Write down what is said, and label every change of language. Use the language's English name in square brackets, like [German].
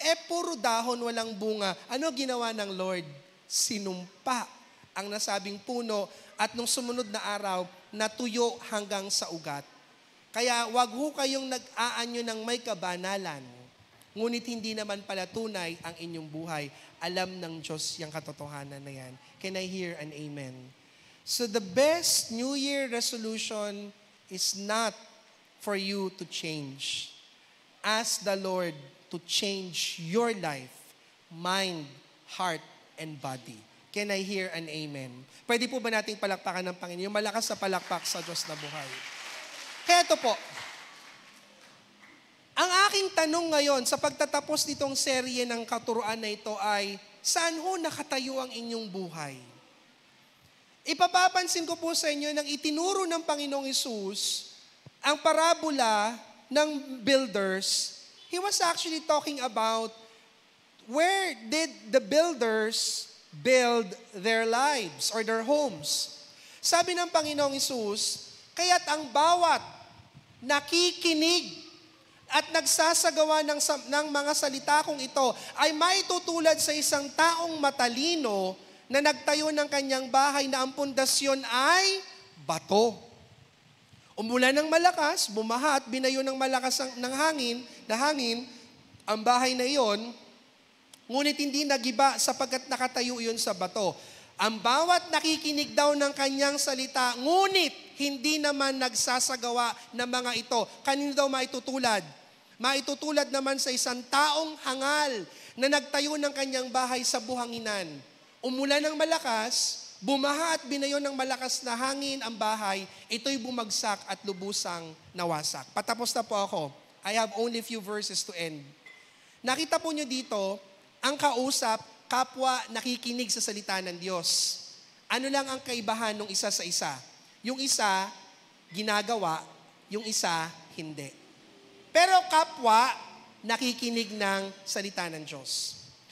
[Filipino] Puro dahon, walang bunga. Ano ginawa ng Lord? Sinumpa ang nasabing puno at nung sumunod na araw, natuyo hanggang sa ugat. Kaya wag ho kayong nag-aanyo ng may kabanalan. Ngunit hindi naman pala tunay ang inyong buhay. Alam ng Diyos yung katotohanan na yan. [English] Can I hear an amen? So the best New Year resolution is not for you to change. Ask the Lord to change your life, mind, heart, and body. Can I hear an amen? [Filipino] Pwede po ba nating palakpakan ng Panginoon? Yung malakas na palakpak sa Diyos na buhay. Kaya ito po, ang aking tanong ngayon sa pagtatapos nitong serye ng katuruan na ito ay, saan ho nakatayo ang inyong buhay? Ipapapansin ko po sa inyo nang itinuro ng Panginoong Hesus ang parabola ng builders. [English] He was actually talking about where did the builders build their lives or their homes. [Filipino] Sabi ng Panginoong Hesus, kaya't ang bawat nakikinig at nagsasagawa ng mga salita kong ito ay maitutulad sa isang taong matalino na nagtayo ng kanyang bahay na ang pundasyon ay bato. Umulan ng malakas, bumaha at binayo ng malakas ng hangin, ang bahay na iyon, ngunit hindi nagiba sapagkat nakatayo iyon sa bato. Ang bawat nakikinig daw ng kanyang salita, ngunit hindi naman nagsasagawa ng mga ito. Kanino daw maitutulad? Maitutulad naman sa isang taong hangal na nagtayo ng kanyang bahay sa buhanginan. Umulan ng malakas, bumaha at binayo ng malakas na hangin ang bahay, ito'y bumagsak at lubusang nawasak. Patapos na po ako. [English] I have only few verses to end. [Filipino] Nakita po nyo dito, ang kausap, kapwa nakikinig sa salita ng Diyos. Ano lang ang kaibahan ng isa sa isa? Yung isa, ginagawa, yung isa, hindi. Pero kapwa, nakikinig ng salita ng Diyos.